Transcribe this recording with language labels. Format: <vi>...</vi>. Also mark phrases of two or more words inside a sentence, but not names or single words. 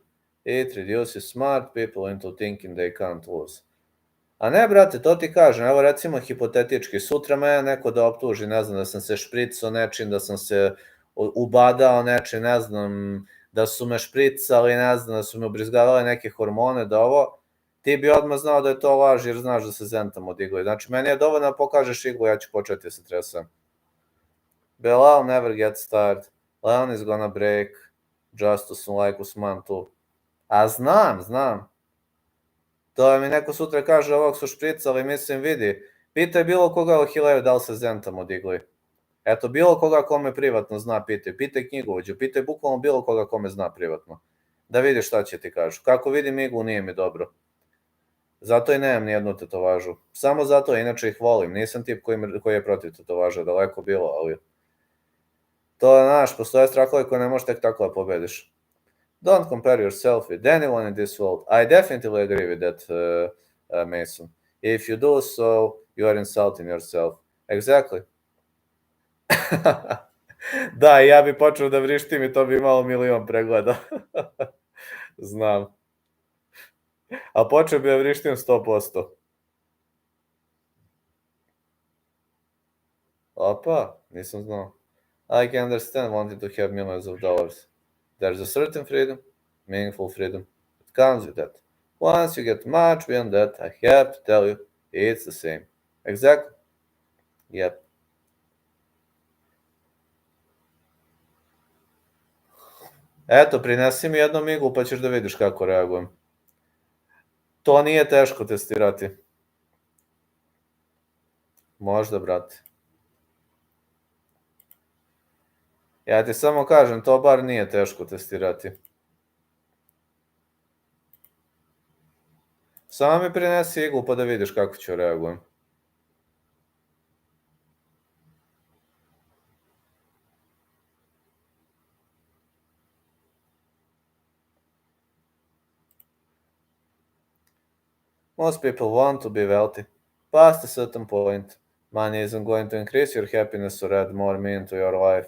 <en>It reduces smart people into thinking they can't lose.</en> <sr>A ne, brate, to ti kažem, evo recimo hipotetički, sutra mene neko da optuži, ne znam, da sam se špricao nečim, da sam se ubadao nečim, ne znam, da su me špricali, ne znam, da su me ubrizgavali neke hormone, da ovo, ti bi odmah znao da je to laž jer znaš da se zentam od igle. Znači, meni je dovoljno da pokažeš iglu, ja ću početi da se tresam.</sr> <en>Belal never gets tired. Leon is gonna break. Justus like Usman too.</en> <sr>A znam. To mi neko sutra kaže, ovog su špricali, mislim, vidi, pitaj bilo koga o Hileju da li se zentam od igli. Eto, bilo koga kome privatno zna, pitaj knjigovođu, pitaj bukvalno bilo koga kome zna privatno. Da vidiš šta će ti kažu. Kako vidim iglu, nije mi dobro. Zato i nemam nijednu tetovažu. Samo zato, inače ih volim. Nisam tip koji je protiv tetovaža, daleko bilo, ali... To je, znaš, postoje strahovi koje ne možeš tek tako da pobediš.</sr> <en>Don't compare yourself with anyone in this world. I definitely agree with that, Mason. If you do so, you are insulting yourself. Exactly.</en> <sr>Da, ja bi počeo da vrištim i to bi imalo milion pregleda. Znam. A počeo bi da vrištim 100%. Opa, nisam znao.</sr> <en>I can understand wanting to have millions of dollars. There's a certain freedom, meaningful freedom, that comes with that. Once you get much beyond that, I have to tell you, it's the same. Exactly. Yep.</en> <sr>Eto, prinesi mi jednu iglu pa ćeš da vidiš kako reagujem. To nije teško testirati. Možda, brate. Ja ti samo kažem, to bar nije teško testirati. Samo mi prinesi iglu pa da vidiš kako ću reagujem.</sr> <en>Most people want to be wealthy. Past a certain point, money isn't going to increase your happiness or add more meaning to your life.</en>